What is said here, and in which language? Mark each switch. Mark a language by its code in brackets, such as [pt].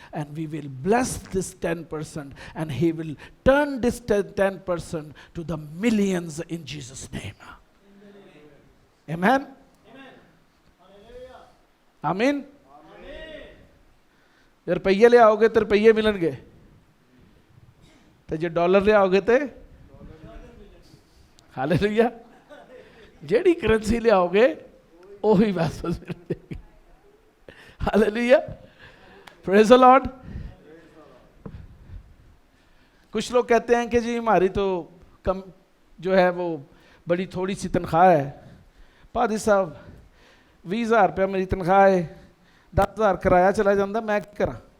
[en] And we will bless this 10% and he will turn this 10% to the millions in Jesus name. Amen, amen. [hi] रुपये ले आओगे तो रुपये मिलेंगे। [pa] ਤੇ ਜੇ ਡਾਲਰ ਲਿਆਓਗੇ ਤੇ ਹਾਲੇਲੂਇਆ, ਜਿਹੜੀ ਕਰੰਸੀ ਲਿਆਓगे ਉਹੀ ਵਾਪਸ ਮਿਲੇਗੀ। [en] Hallelujah, praise the Lord. [hi] कुछ लोग कहते हैं कि जी हमारी तो कम जो है वो बड़ी थोड़ी सी तनख्वाह है। पादी साहब 20,000 रुपया मेरी तनख्वाह है, 10,000 किराया चला जाता, मैं क्या करा?